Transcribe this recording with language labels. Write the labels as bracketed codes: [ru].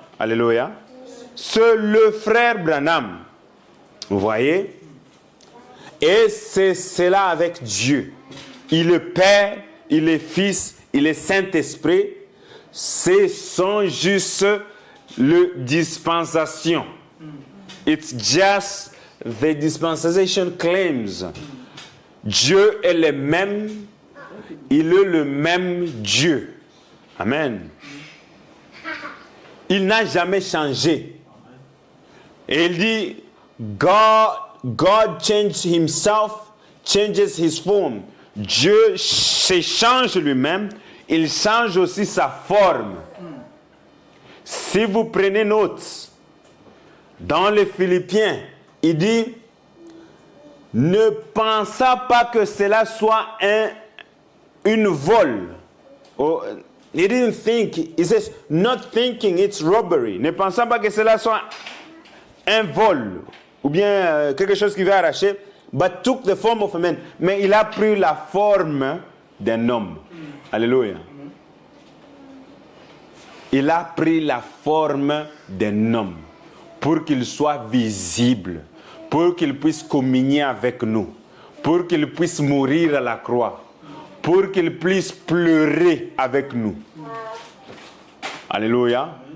[fr] Alléluia. C'est le frère Branham. Vous voyez? Et c'est cela avec Dieu. Il est Père, il est Fils, il est Saint-Esprit. Ce sont juste les dispensations. [en] It's just the dispensation claims. [fr] Dieu est le même. Il est le même Dieu. Amen. Il n'a jamais changé. Et il dit, [en] God changes himself, changes his form. [fr] Dieu se change lui-même, il change aussi sa forme. Si vous prenez note, dans les Philippiens, il dit, ne pensez pas que cela soit une vol. [en] Oh, he didn't think, he says, not thinking it's robbery. [fr] Ne pensez pas que cela soit un vol, ou bien quelque chose qui va arracher, [en] but took the form of a man. [fr] Mais il a pris la forme d'un homme. Alléluia. Il a pris la forme d'un homme pour qu'il soit visible, pour qu'il puisse communier avec nous, pour qu'il puisse mourir à la croix, pour qu'il puisse pleurer avec nous. Alléluia.